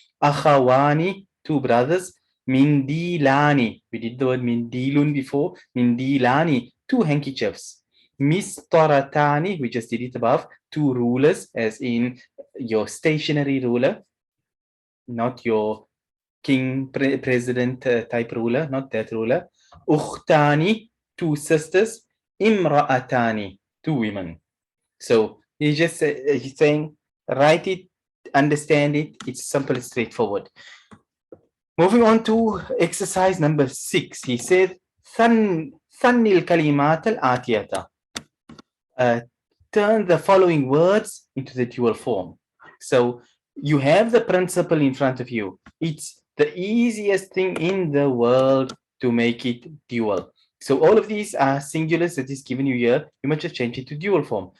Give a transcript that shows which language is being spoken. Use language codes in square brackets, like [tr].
[en] akhawani, two brothers, mindilani, we did the word mindilun before, mindilani, two handkerchiefs, mistaratani, we just did it above, two rulers, as in your stationary ruler, not your king, president type ruler, not that ruler. Ukhtani, two sisters. Imra'atani, two women. So he's saying, write it, understand it. It's simple, it's straightforward. Moving on to exercise number 6. He said, [ar] ثني الكلمات الآتية. [en] Turn the following words into the dual form. So you have the principle in front of you. It's the easiest thing in the world to make it dual. So all of these are singulars that is given you here. You must just change it to dual form.